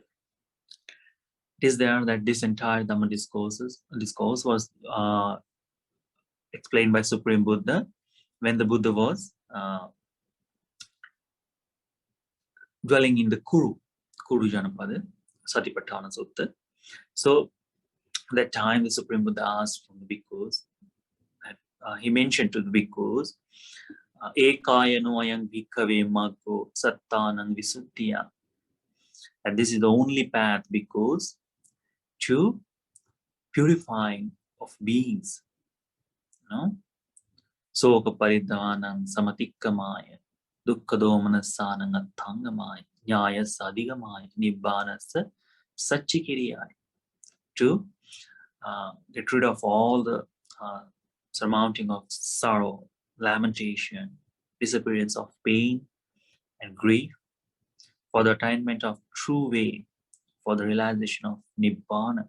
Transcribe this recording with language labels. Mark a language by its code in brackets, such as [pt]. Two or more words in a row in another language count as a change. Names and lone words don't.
[en] It is there that this entire Dhamma discourse was explained by Supreme Buddha when the Buddha was dwelling in the Kuru Janapada, Satipatthana Sutta. So at that time, the Supreme Buddha asked from the bhikkhus, he mentioned to the bhikkhus, [pi] Ekayano ayang bhikkhave maggo sattanang visuddhiya. [en] And this is the only path, bhikkhus, to purifying of beings. [pi] Soka paridhanang samatikkamaya, dukkhadomanassanang atthangamaya, nyaya sadigamaya, nibbanasa satchikiriyaya. [en] To get rid of all the surmounting of sorrow, lamentation, disappearance of pain and grief, for the attainment of true way, for the realization of Nibbana.